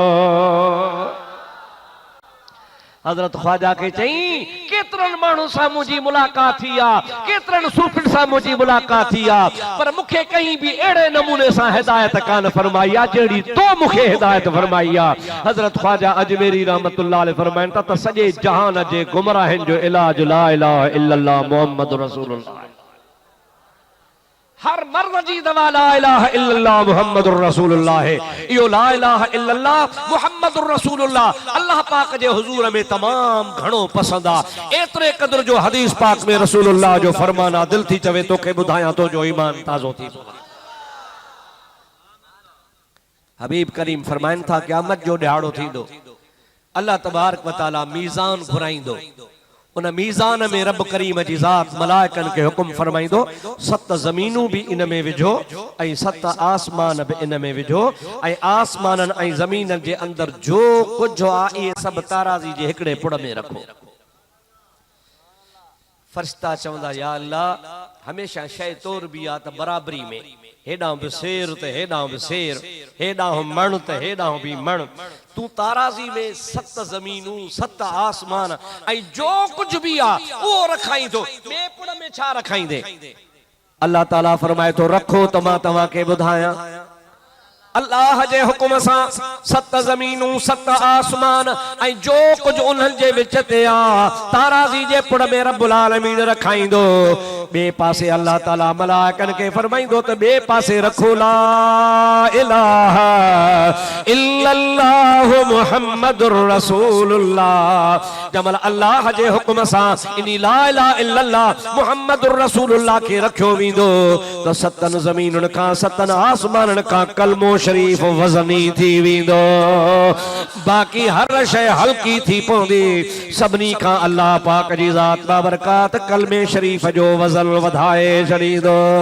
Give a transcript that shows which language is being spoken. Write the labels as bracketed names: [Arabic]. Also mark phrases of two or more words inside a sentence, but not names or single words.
[Sindhi] हज़रत ख्वाजा के चई केतरन माण्हू सां मुंहिंजी मुलाक़ात थी आ केतरन सूफ़िन सां मुंहिंजी मुलाक़ात थी आ पर मूंखे कहीं भी अहिड़े नमूने सां हिदायत कान फरमाई आ जहिड़ी तो मूंखे हिदायत फरमाई आ। हज़रत ख्वाजा अजमेरी [Arabic] رحمة الله عليه [Sindhi] फरमाइनि था त सॼे जहान जे गुमराहनि जो इलाज [Arabic] لا إله إلا الله محمد رسول الله. [Sindhi] हर मर्द जी दवा [Arabic] لا إله إلا الله محمد رسول الله [Sindhi] है। इहो [Arabic] لا إله إلا الله محمد رسول الله [Sindhi] अल्लाह पाक जे हुजूर में तमाम घणो पसंद आ। एतरे कदर जो हदीस पाक में रसूलुल्लाह जो फरमाना दिल थी चवे तोखे ॿुधायां तो जो ईमान ताज़ो थी। हबीब करीम फरमाइनि था क़यामत जो ॾियारो थींदो [Arabic] الله تبارك وتعالى [Sindhi] मीज़ान घुराईंदो। उन मीज़ान में रब करीम जी ज़ात मलाइकन के हुक्म फरमाइंदो 7 ज़मीनूं भी इन में विझो ऐं 7 आसमान भी इन में विझो ऐं आसमानन ऐं ज़मीनन जे अंदर जो कुछ आ इहे सब ताराज़ी जे हिकड़े पुड़ में रखो। फरिश्ता चवंदा या अल्लाह हमेशा शय तौर भी आ त बराबरी में हेॾां बि सेर त हेॾां बि सेर हेॾां मण त हेॾां बि मण तू ताराज़ी में 7 ज़मीनूं 7 आसमान ऐं जो कुछ भी आ उहो रखाई थो ॿिए पुड़ में छा रखाईंदे। अल्लाह ताला फरमाए थो रखो त मां तव्हां खे ॿुधायां अल्लाह जे हुक्म सां 7 ज़मीनूं 7 आसमान ऐं जो कुछ उन्हनि जे विच ते आ ताराज़ी जे पुड़ में रब्बुल आलमीन रखाईंदो। बे पासे अल्लाह ताला मलाइकन के फरमाइंदो त बे पासे रखो [Arabic] لا إله إلا الله محمد رسول الله. [Sindhi] जमल अल्लाह जे हुक्म सां इनी [Arabic] لا إله إلا الله محمد رسول الله [Sindhi] के रखियो वेंदो त 7 ज़मीनुन खां 7 आसमानन खां कलमो शरीफ वज़नी थी वेंदो। बाकी हर शय हल्की थी पवंदी सभिनी खां अल्लाह पाक जी ज़ात बाबरकात कलमे शरीफ जो वज़न वधाए छॾींदो।